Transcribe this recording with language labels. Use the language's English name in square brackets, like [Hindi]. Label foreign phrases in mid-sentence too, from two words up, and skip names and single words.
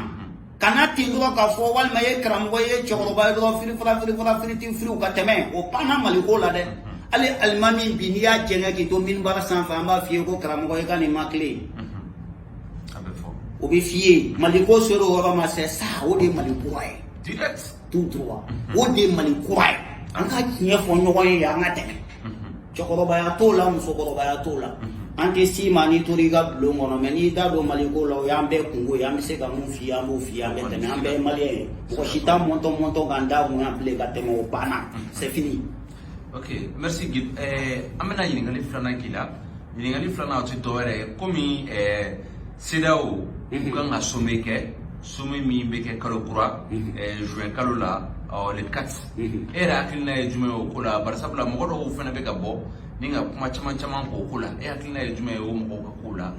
[Bambara] Kana ten dɔrɔn k'a fɔ walima ye karamɔgɔ ye cɛkɔrɔba ye dɔrɔn firiti firiw ka tɛmɛ o banna Maliko la dɛ. Hali alimami bi n'i y'a jɛngɛ k'i to minibara sanfɛ an b'a f'i ye ko karamɔgɔ i ka nin ma tile. O bɛ f'i ye Maliko sera o yɔrɔ ma [French] c'est ça [Bambara] o de ye Mali kura ye. Direct. [French] Tout droit. O de ye Mali kura ye. [Bambara] An ka tiɲɛ fɔ ɲɔgɔn ye an ka tɛmɛ. Cɛkɔrɔbaya t'o la musokɔrɔbaya t'o la. An tɛ s'i ma n'i tora i ka bulon kɔnɔ mais n'i da don Maliko la o y'an bɛɛ kungo ye an bɛ se ka mun f'i ye an b'o f'i ye an bɛ tɛmɛ an bɛɛ ye Maliyɛn ye. Mɔgɔ si t'a mɔntɔn k'an da bonya bilen ka tɛmɛ o banna [French] c'est fini. Ok, merci Guy. [Bambara] An bɛna ɲininkali filanan k'i la. Ɲininkali filanan o tɛ dɔwɛrɛ ye komi CEDEAO u kan ka sommet kɛ sommet min bɛ kɛ kalo kura juin kalo la le 4. E yɛrɛ hakilina ye jumɛn ye o ko la barisabula mɔgɔ dɔw fana bɛ ka bɔ ni ka kuma caman k'o ko la e hakilina ye jumɛn ye o mɔgɔw ka ko la.